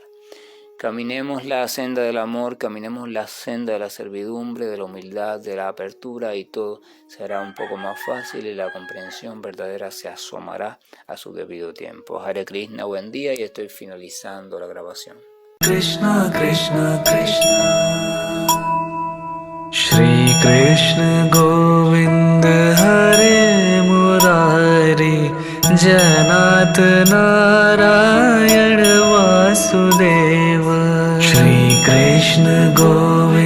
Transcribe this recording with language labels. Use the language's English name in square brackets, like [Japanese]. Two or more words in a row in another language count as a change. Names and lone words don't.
[Spanish] Caminemos la senda del amor, caminemos la senda de la servidumbre, de la humildad, de la apertura y todo será un poco más fácil y la comprensión verdadera se asomará a su debido tiempo. [Sanskrit] Hare Krishna, [Spanish] buen día y estoy finalizando la grabación. [Sanskrit] Krishna, Krishna, Krishna Shri Krishna Govind Hare Murari Janat Narayan Vasudeva Shri Krishna Govind